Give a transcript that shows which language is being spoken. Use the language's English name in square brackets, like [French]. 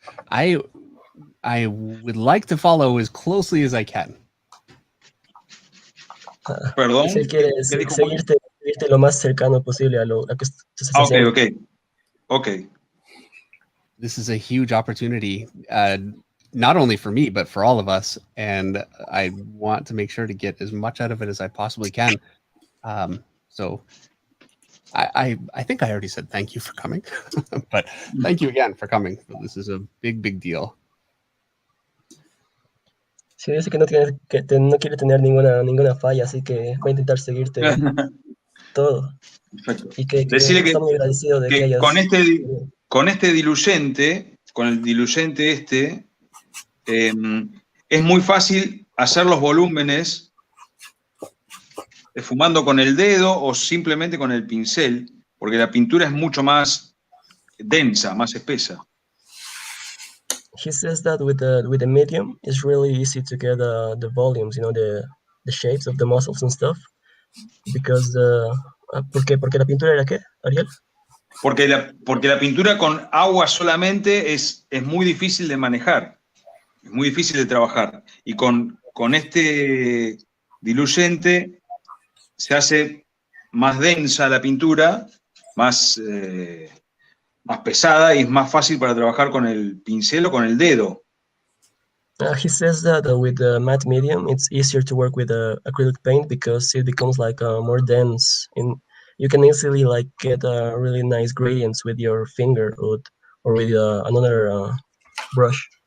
[English] I would like to follow as closely as I can. [Spanish] Perdón. Si quiere seguirte lo más cercano posible a lo que estás haciendo. [English] Okay. This is a huge opportunity, not only for me, but for all of us. And I want to make sure to get as much out of it as I possibly can. So I think I already said thank you for coming, but thank you again for coming. This is a big deal. [Spanish] Sí, dice que no quiere tener ninguna falla, así que va a intentar seguirte todo. Perfecto. Y que Decirle está muy agradecido de que hayas... con este diluyente, con el diluyente este, es muy fácil hacer los volúmenes esfumando con el dedo o simplemente con el pincel, porque la pintura es mucho más densa, más espesa. [English] He says that with the medium, it's really easy to get the volumes, the shapes of the muscles and stuff. Because, [Spanish] ¿por qué la pintura era qué, Ariel? Porque la pintura con agua solamente es muy difícil de manejar, es muy difícil de trabajar. Y con este diluyente se hace más densa la pintura, más pesada, y es más fácil para trabajar con el pincel o con el dedo. [English] He says that with the matte medium, it's easier to work with acrylic paint because it becomes like more dense, and you can easily get really nice gradients with your finger or with another brush.